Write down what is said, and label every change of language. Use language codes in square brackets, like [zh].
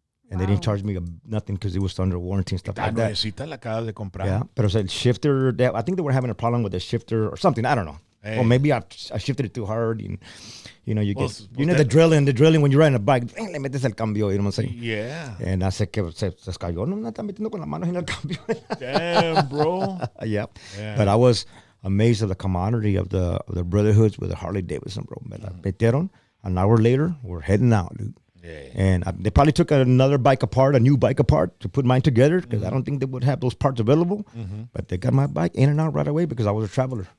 [en] And they didn't charge me nothing because it was under warranty and stuff like that. [es] La acabas de comprar. [en] Yeah, but it was a shifter. I think they were having a problem with the shifter or something. I don't know. Hey. Or maybe I shifted it too hard. And, you know, you Well, get, well, you know, the drilling when you're riding a bike. [es] Le metes el cambio, [en] you know what I'm saying? Yeah. And I said, [es] que se cayó, no está metiendo con las manos en el cambio. [en] Damn, bro. Yep. Yeah. But I was amazed at the camaraderie of the Brotherhoods with the Harley Davidson, bro. [es] Me la metieron. [en] An hour later, we're heading out, dude. Yeah. And they probably took another bike apart, a new bike apart, to put mine together because I don't think they would have those parts available. But they got my bike in and out right away because I was a traveler.